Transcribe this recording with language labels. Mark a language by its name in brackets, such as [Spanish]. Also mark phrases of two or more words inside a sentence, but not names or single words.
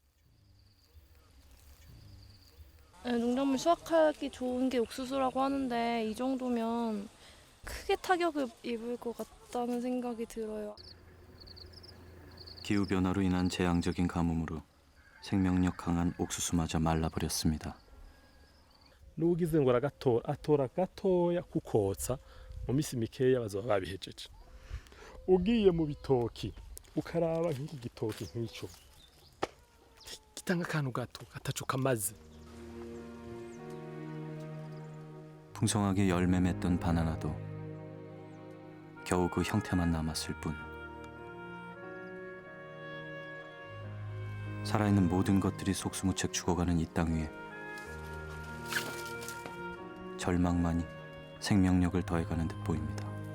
[Korean] 농작물 수확하기 좋은 게 옥수수라고 하는데 이 정도면 크게 타격을 입을 것 같다는 생각이 들어요. 기후변화로 인한 재앙적인 가뭄으로 생명력 강한 옥수수마저 말라버렸습니다. [Kinyarwanda] n'ugize ngo atora gatoya kukotsa mu minsi mikeya bazoba babihejeje. Ugiye mu bitoki ukaraba nk'iki gitoki nk'icyo gitanga akantu gato gatacu kamaze. [Korean] 풍성하게 열매 맺던 바나나도 겨우 그 형태만 남았을 뿐. 살아있는 모든 것들이 속수무책 죽어가는 이 땅 위에 절망만이 생명력을 더해가는 듯 보입니다.